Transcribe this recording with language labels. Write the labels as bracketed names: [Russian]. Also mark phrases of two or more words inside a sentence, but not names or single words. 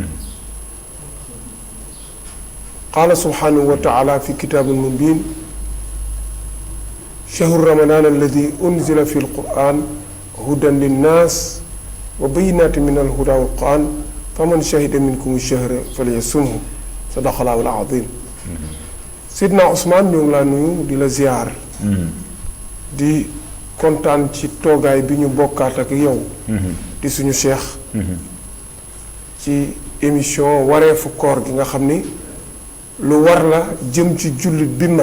[Arabic] قال سبحانه وتعالى في كتاب مبين: شهر رمضان الذي أنزل في القرآن هدى للناس وبينات من الهدى والقرآن فمن شهد منكم الشهر فليصمه. صدق الله العظيم. [Wolof] Sidna Ousmane ñu ngi laa nuyu di la ziar. di kontaan ci toogaay bi ñu bokkaat ak yow. di suñu cheikh. ci émission wareefu koor gi nga xam ni lu war la jëm ci jullit bi mat.